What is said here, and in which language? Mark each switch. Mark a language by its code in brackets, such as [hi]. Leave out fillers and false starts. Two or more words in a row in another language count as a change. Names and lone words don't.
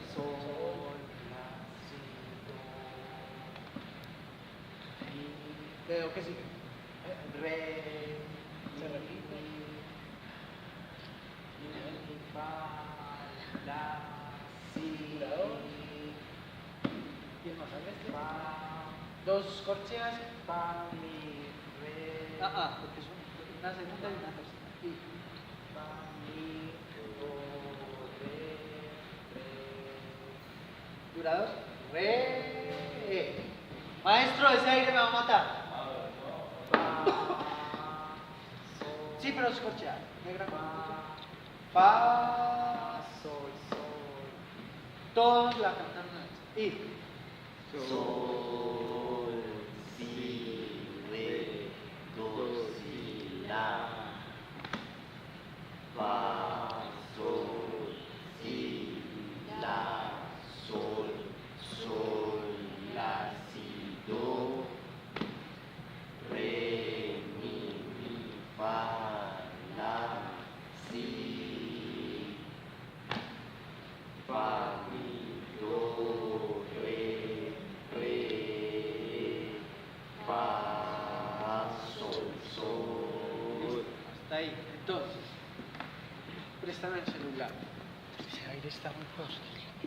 [es] Sol, la, si, do, y dedo que sigue. Re, se repite. Mi, fa, la, si, la, do. ¿Quién más sale este? Fa, 2 corcheas. Fa, mi, re. Porque son una segunda y una tercera. Y fa, mi, durados. Re. Maestro, ese aire me va a matar. Sí, pero es corcheada. Negra. Fa, sol, sol. Todos la cantan una vez. Y. Sol, si, re, do, si, la, fa, sol, si, la, sol, sol, la, si, do, re, mi, fa, la, si, fa, mi, do, re, fa, sol, sol. Hasta ahí. Entonces, préstame el celular. Ese aire está muy hostil.